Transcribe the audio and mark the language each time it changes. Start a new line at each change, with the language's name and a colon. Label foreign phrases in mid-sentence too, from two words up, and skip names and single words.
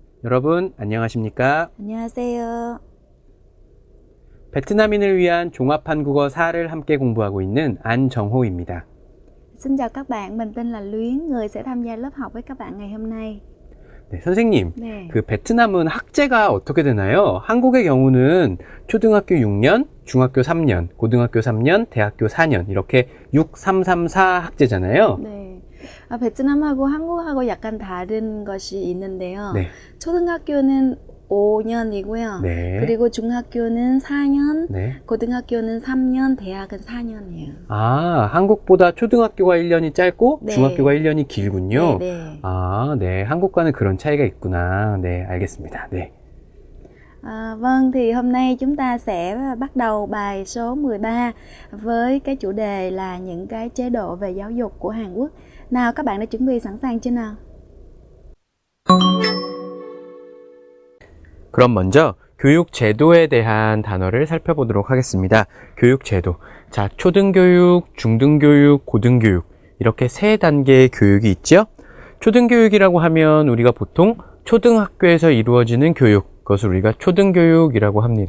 Korean: 여러분 안녕하십니까? 안녕하세요. 베트남인을 위한 종합 한국어 4를 함께 공부하고 있는 안정호입니다.
Vietnamese: Xin chào các bạn, mình tên là Luyến, người sẽ tham gia lớp học với các bạn ngày hôm nay.
Korean: 네, 선생님, 네. 그 베트남은 학제가 어떻게 되나요? 한국의 경우는 초등학교 6년, 중학교 3년, 고등학교 3년, 대학교 4년 이렇게 6, 3, 3, 4 학제잖아요. 네. 베트남하고 한국하고 약간 다른 것이 있는데요. 네. 초등학교는 5년이고요. 네. 그리고 중학교는 4년, 네. 고등학교는 3년, 대학은 4년이에요. 아, 한국보다 초등학교가 1년이 짧고 네. 중학교가 1년이 길군요. 네, 네. 아, 네. 한국과는 그런 차이가 있구나. 네, 알겠습니다. 네.
Vietnamese: Vâng, thì hôm nay chúng ta sẽ bắt đầu bài số 13 với cái chủ đề là những cái chế độ về giáo dục của Hàn Quốc. Nào, các bạn đã chuẩn bị sẵn sàng chưa nào?
Korean: 그럼 먼저 교육 제도에 대한 단어를 살펴보도록 하겠습니다. 교육 제도. 자, 초등교육, 중등교육, 고등교육 이렇게 세 단계의 교육이 있죠. 초등교육이라고 하면 우리가 보통 초등학교에서 이루어지는 교육, 그것을 우리가 초등교육이라고 합니다.